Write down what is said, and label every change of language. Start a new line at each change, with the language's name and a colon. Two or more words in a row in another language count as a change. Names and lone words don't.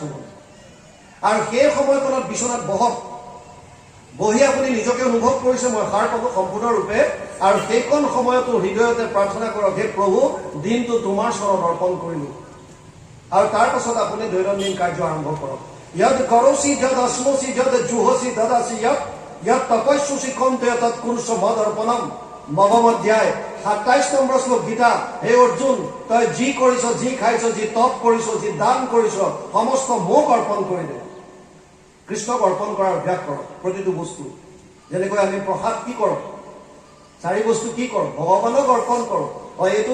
Assamese: হ'ব আৰু সেই সময়কণত বিচনাত বহি আপুনি নিজকে অনুভৱ কৰিছে মই সাৰ পাব সম্পূৰ্ণৰূপে আৰু সেইকণ সময়তো হৃদয়তে প্ৰাৰ্থনা কৰক হে প্ৰভু দিনটো তোমাৰ চৰণত অৰ্পণ কৰিলোঁ আৰু তাৰ পাছত আপুনি দৈনন্দিন কাৰ্য আৰম্ভ কৰক
Sanskrit: यद करोसि जद अस्मोसि जद जुहोसि ददासि यद तपस्यसि कौन्तेय तत्कुरुष मदर्पणम
Assamese: नवम अध्याय 27 নম্বৰ শ্লোক গীতা হে অৰ্জুন তই যি কৰিছ যি খাইছ যি তপ কৰিছ যি দান কৰিছ সমস্ত মোক অৰ্পণ কৰি দে কৃষ্ণক অৰ্পণ কৰাৰ অভ্যাস কৰক প্ৰতিটো বস্তু যেনেকৈ আমি প্ৰসাদ কি কৰক 4 বস্তু কি কৰক ভগৱানক অৰ্পণ কৰক এইটো